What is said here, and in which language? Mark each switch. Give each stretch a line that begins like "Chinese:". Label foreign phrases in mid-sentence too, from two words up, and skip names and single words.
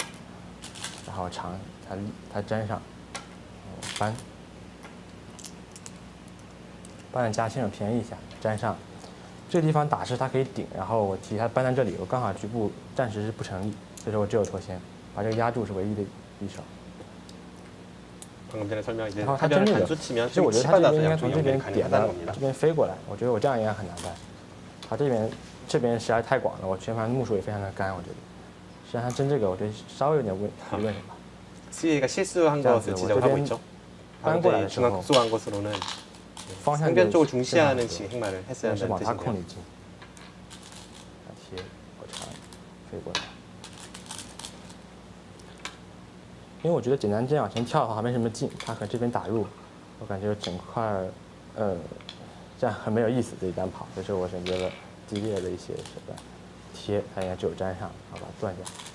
Chinese: 然后长它粘上，扳了加先手便宜一下，粘上，这个地方打是它可以顶，然后我提它扳在这里，我刚好局部暂时是不成立，所以说我只有脱先，把这个压住是唯一的一手。
Korean: 방금 전에 설명 이제
Chinese: 然后他真
Korean: 사변을
Chinese: 这个，
Korean: 단수
Chinese: 其
Korean: 치면
Chinese: 实我觉得
Korean: 치
Chinese: 他这
Korean: 받아서
Chinese: 边应该
Korean: 양쪽
Chinese: 从这
Korean: 연결이
Chinese: 边点到
Korean: 가능하다는 겁니다.
Chinese: 这边飞过来，我觉得我这样应该很难办。他这边实在太广了，我全盘目数也非常的干，我觉得。实际上他真这个，我觉得稍微有点疑问什么。
Korean: CA가 실수한 자, 것을 지적하고 어쨌든 있죠. 딴 방금 거 전에 안 중앙 쓰고. 급소한 것으로는
Chinese: 方向
Korean: 상변 쪽을
Chinese: 就
Korean: 중시하는
Chinese: 非常好
Korean: 지 행마를 했어야
Chinese: 是往
Korean: 한다는
Chinese: 他空
Korean: 뜻이네요.
Chinese: 里进。贴我长飞过来。因为我觉得简单这样往前跳的话没什么劲，他和这边打入，我感觉整块这样很没有意思，自己单跑，所以说我选择了激烈的一些手段，贴它应该只有粘上，然后把它断掉。